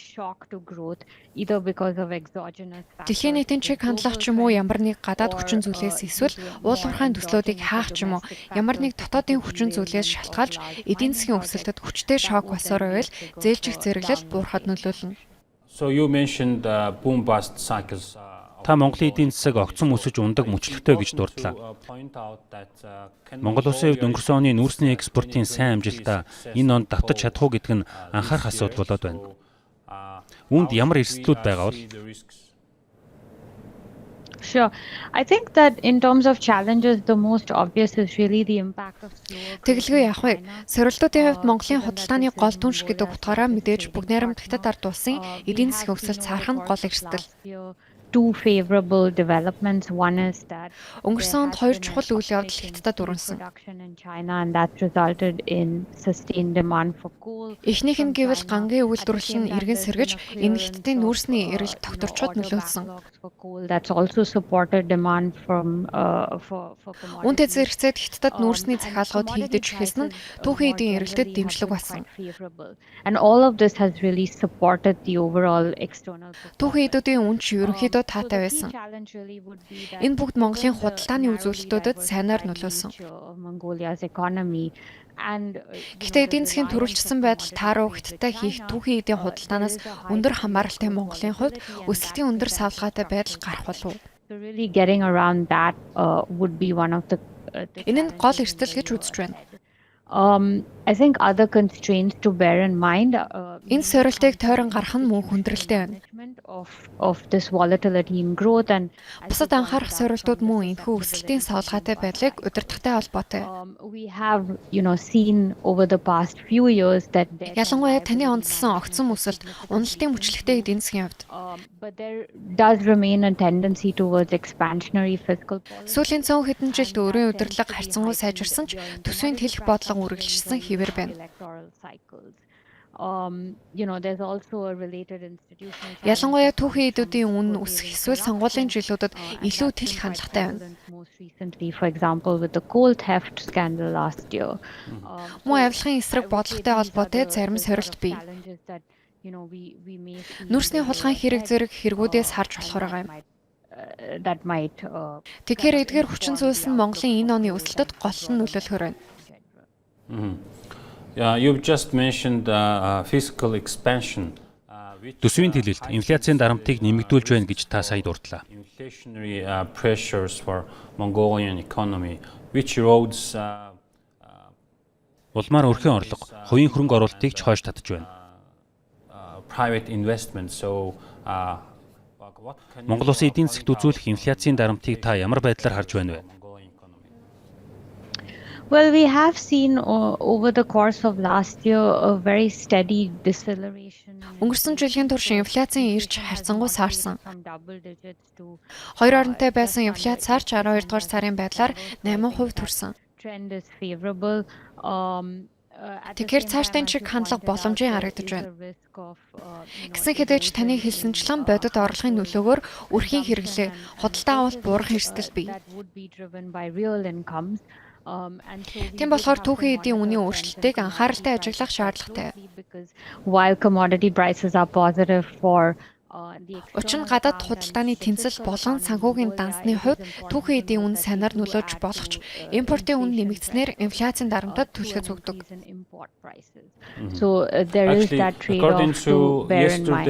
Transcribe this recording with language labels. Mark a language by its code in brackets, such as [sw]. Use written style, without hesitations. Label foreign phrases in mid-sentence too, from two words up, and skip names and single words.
[mn] Дэлхийн нийтийн чиг хандлага ч юм уу ямар нэг гадаад хүчин зүйлээс эсвэл уул уурхайн төслүүдийг хаах ч юм уу ямар нэг дотоодын хүчин зүйлээс шалтгаалж эдийн засгийн өсөлтөд хүчтэй шок болсоор байвал зээлжих зэрэглэл буурахад нөлөөлнө. [en] So you mentioned boom bust cycles. [mn] Та Монголын эдийн засаг огцом өсөж ундаг мөчлөгтэй гэж дурдлаа. Монгол Улсын хувьд өнгөрсөн оны нүүрсний экспортын сайн амжилтаа энэ онд давтаж чадах уу гэдг нь анхаарах асуудал болоод байна. Үүнд ямар эрсдлүүд байгаа бол? [en] Sure. I think that in terms of challenges, the most obvious is really the impact of [mn] Тэгэлгүй яах вэ? Сорилтуудын хувьд Монголын худалдааны гол түнш гэдэг утгаараа мэдээж бүгд найрамд хятад ард улсын эдийн засгийн өсөлт цаарах нь гол эрсдэл. [en] Two favorable developments. One is that [mn] өнгөрсөн онд хоёр чухал үйл явдал Хятадд өрнөсөн. [en] And that resulted in sustained demand for coal. [mn] Эхнийх нь гэвэл гангийн үйлдвэрлэл нь эргэн сэргэж энэ Хятадын нүүрсний эрэлт тогтворчод нөлөөлсөн. [en] That's also supported demand from for [mn] Үүнтэй зэрэгцээд Хятадд нүүрсний захиалгууд хийгдэж эхэлсэн нь түүхийн эдийн эрэлтэд дэмжлэг болсон. [en] And all of this has really supported the overall external. [mn] Түүхийн эдүүдийн үнч ерөнхийдөө таатай байсан. Энэ бүгд Монголын худалдааны үзүүлэлтүүдэд сайнаар нөлөөлсөн. Гэхдээ эдийн засгийн төрөлжсөн байдал тааруу Хятадтай хийх түүхийн эдийн худалдаанаас өндөр хамааралтай Монголын хувьд өсөлтийн өндөр савлгаатай байдал гарах болов. Энэ нь гол эрсдэл гэж үзэж байна. [en] I think other constraints to bear in mind. [mn] Энэ сорилтыг тойрон гарах нь мөн хүндрэлтэй байна. [en] Of this volatility in growth and [mn] бусад анхаарах сорилтууд мөн энэхүү өсөлтийн савлгаатай байдлыг удирдахтай холбоотой. [en] We have seen over the past few years that [mn] ялангуяа таны онцлсон огцом өсөлт уналтын мөчлөгтэй эдийн засгийн хувьд. [en] But there does remain a tendency towards expansionary fiscal policy. [mn] Сүүлийн 100 хэдэн жилд өрийн удирдлага харьцангуй сайжирсан ч төсвийн хэлэх бодлого үргэлжилсэн хэвээр байна. There's also a related institutional. Ялангуяа түүхийн эдүүдийн үн өсөх эсвэл сонгуулийн жилүүдэд илүү тэлэх хандлагатай байна. [en] Most recently, for example, with the coal theft scandal last year. [mn] Мөн авилгын эсрэг бодлоготой холбоотой зарим сорилт бий. Нүүрсний хулгайн хэрэг зэрэг хэрэгүүдээс харж болохоор байгаа юм. [en] That might [mn] Тэгэхээр эдгээр хүчин зүйлс нь Монголын энэ оны өсөлтөд гол нь нөлөөлөхөр байна. [en] You've just mentioned fiscal expansion. [mn] Төсвийн төлөлт инфляцын дарамтыг нэмэгдүүлж байна гэж та сая дурдлаа. [en] Inflationary pressures for Mongolian economy which erodes [mn] улмаар өрхийн орлого, хувийн хөрөнгө оруулалтыг ч хойш татж байна. [en] Private investment. [mn] So Монгол Улсын эдийн засагт үзүүлэх инфляцын дарамтыг та ямар байдлаар харж байна вэ? [en] Well, we have seen over the course of last year a very steady deceleration. [mn] Өнгөрсөн жилийн турш инфляцын ирж харьцангуй саарсан. [en] From double digits to [mn] Хоёр оронтой байсан инфляц сарч 12 дугаар сарын байдлаар 8% төрсөн. [en] trend is favorable. [mn] Тэгэхээр цаашдын чиг хандлага боломжийн харагдаж байна. Гэсэн хэдэж таны хэлсэнчлэн бодит орлогын нөлөөгөөр өрхийн хэрэглээ, худалдаа авалт буурах эрсдэл бий. Тийм болохоор түүхийн эдийн үнийн өөрчлөлтийг анхааралтай ажиглах шаардлагатай. [en] While commodity prices are positive for [mn] Учир нь гадаад худалдааны тэнцэл болон санхүүгийн дансны хувьд түүхийн эдийн үн санаар нөлөөж болох ч импортын үн нэмэгдснээр инфляцийн дарамтад түлхэж өгдөг. [en] So there is that trade-off to bear in mind.